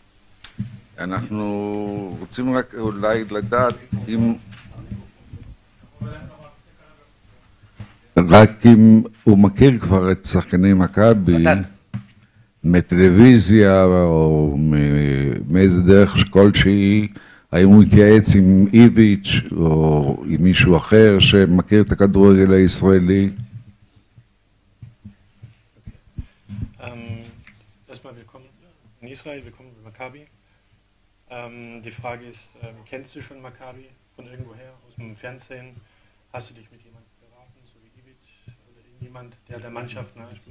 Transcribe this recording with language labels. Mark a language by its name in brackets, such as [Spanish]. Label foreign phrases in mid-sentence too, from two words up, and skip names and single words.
[Hebrew] אנחנו רוצים רק אולי לדעת אם הוא מכיר כבר את שחקני מכבי מטלוויזיה או מאיזה דרך כלשהי, האם הוא התייעץ עם איביץ' או עם מישהו אחר שמכיר את הכדורגל הישראלי? [German] Erstmal willkommen in Israel, willkommen bei Maccabi. Die Frage ist, kennst du schon Maccabi von irgendwoher, aus dem Fernsehen? Hast du dich mit jemandem beraten, so wie Ivic oder irgendjemand, der der Mannschaft nahesteht?